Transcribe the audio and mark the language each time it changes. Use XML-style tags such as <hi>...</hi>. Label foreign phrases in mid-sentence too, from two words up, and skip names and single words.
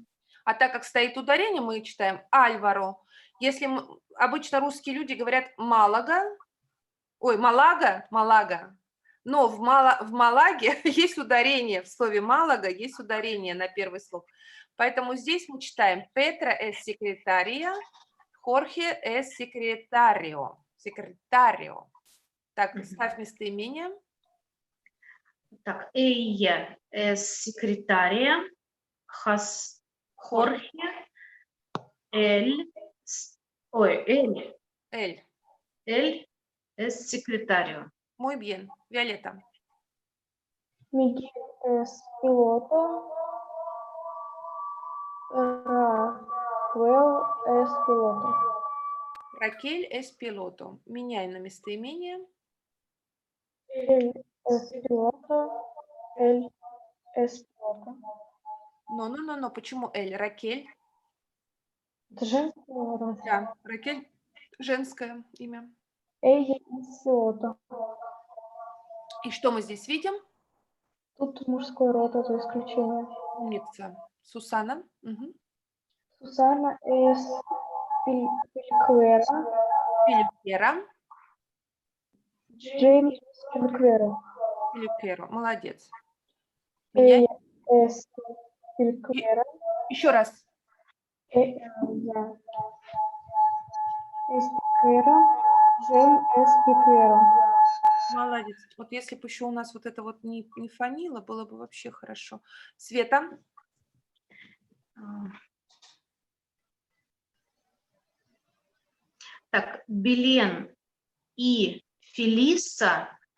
<ru>А так как стоит ударение, мы читаем «Альваро». Если обычно русские люди говорят Малага, но в Малаге есть ударение, в слове Малага есть ударение на первый слог. Поэтому здесь мы читаем</ru> <es>Петра es secretaria, Jorge es secretario.</es> <ru>Секретарио. Так, ставь местоимение. Так,</ru> <es>ella es secretaria. Jorge. Él. Эль. Él es secretario. Muy bien. Violeta. Miguel es piloto. Raquel es piloto. Ракель es piloto.</es> <ru>Меняем на местоимение.</ru> <es>Él es piloto. Él es piloto.</es> <ru>Но. Почему Эль? Ракель. Это женское или Да, Ракель женское имя.</ru> <es>Ella es piloto.</es> <ru>И что мы здесь видим? Тут мужской род, это исключение. Умница. Сусана. Мгм.</ru> <es>Susana es peluquera. Пелюкера. Джеймс es peluquero.</es> <ru>Пелюкеро. Молодец. Меняем.</ru> <es>Ella es peluquera.</es> <ru>Еще раз.</ru> <es>Ella es peluquera. Джеймс es peluquero.</es> <ru>Молодец. Вот если бы еще у нас вот это вот не фонило, было бы вообще хорошо. Света. Так, Белен и Фелиса</ru>